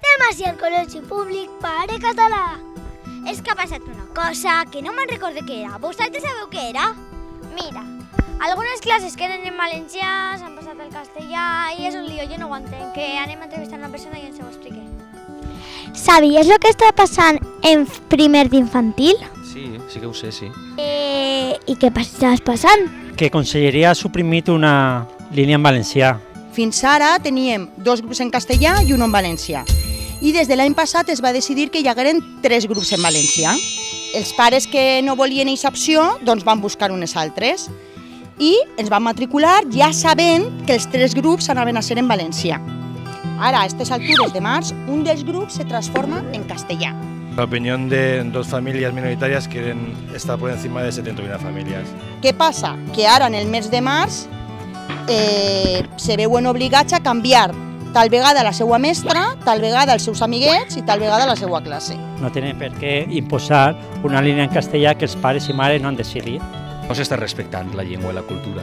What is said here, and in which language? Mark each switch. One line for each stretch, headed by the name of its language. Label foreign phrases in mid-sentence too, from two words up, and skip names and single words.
Catalan: Passi al col·legi públic Pare Català. És que ha passat una cosa que no me'n recordo què era. Vosaltres sabeu què era? Mira, algunes classes que eren en valencià s'han passat al castellà i és un lío, jo no ho entenc, que anem a entrevistar una persona i ens ho expliqui.
Spanish: ¿Sabies lo que está pasando en
Catalan: primer d'infantil? Sí, sí que ho sé, sí. I què estàs passant? Que Conselleria ha suprimit una línia en valencià. Fins ara teníem 2 grups en castellà i un en valencià. I des de l'any passat es va decidir que hi hagueren 3 grups en valencià. Els pares que no volien aquesta opció doncs van buscar unes altres i ens van matricular ja sabent que els 3 grups anaven a ser en valencià. Ara, a aquestes altures de març, un dels grups se transforma en castellà.
Spanish: La opinión de 2 familias minoritarias quieren estar por encima de 71 familias.
Catalan: Què passa? Que ara, en el mes de març, se veuen obligats a canviar tal vegada la seva mestra, tal vegada els seus amiguets i tal vegada la seva classe. No tenen per què imposar una línia en castellà que els pares i mares no han decidit. No s'està respectant la llengua i la cultura.